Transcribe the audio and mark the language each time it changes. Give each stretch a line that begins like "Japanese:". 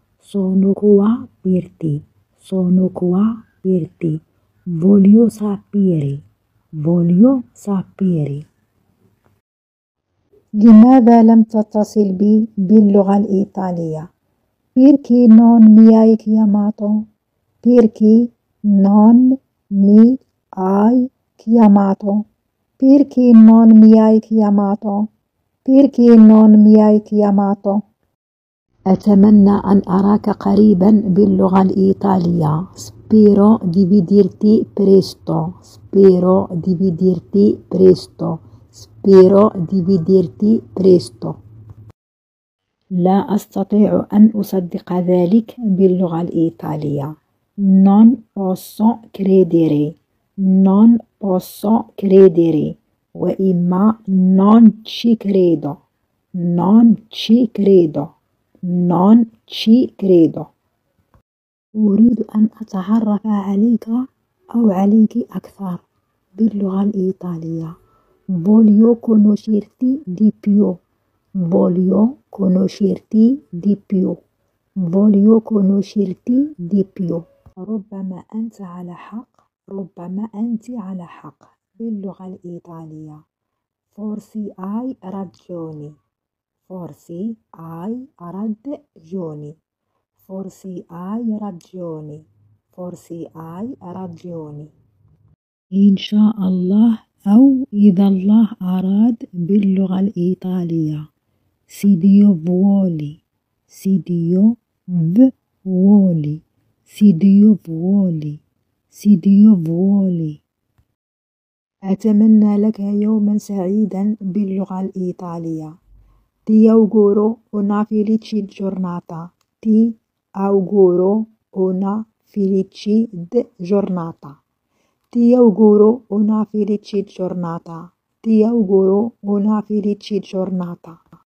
Italian: Sono qua per te. Sono qua per te. Voglio sapere. Voglio sapere.
Arabic: لماذا لم تتصل بي باللغة الإيطالية؟
Italian: Perché non mi hai chiamato? Perché non mi hai chiamato? Perché non mi hai chiamato? Perché non mi hai chiamato?
Arabic: أتمنى أن أراك قريبا باللغة الإيطالية.
Italian: Spero di vederti presto. Spero di vederti presto. Spero di vederti presto.
Arabic: لا أستطيع أن أصدق ذلك باللغة الإيطالية.
Italian: Non posso credere. Non posso credere.
Arabic: وإما
Italian: non ci credo. Non ci credo. Non ci credo.
Arabic: أريد أن أتعرف عليك أو عليك أكثر باللغة الإيطالية.
Italian: Voglio conoscerti di più. Voglio conoscerti di più. Voglio conoscerti di più.
Arabic: ربما أنت على حق. ربما أنت على حق باللغة الإيطالية.
Italian: Forse hai ragione. Forse hai ragione. Forse hai ragione. Forse hai ragione.
Arabic: إن شاء الله أو إذا الله أراد باللغة الإيطالية.
Italian: Se Dio vuole. Se Dio vuole. Se Dio vuole. Se Dio vuole.
Arabic: أتمنى لك يوما سعيدا باللغة الإيطالية.
Italian: Ti auguro una felice giornata. Ti auguro una felice giornata. Ti auguro una felice giornata. Ti auguro una felice giornata.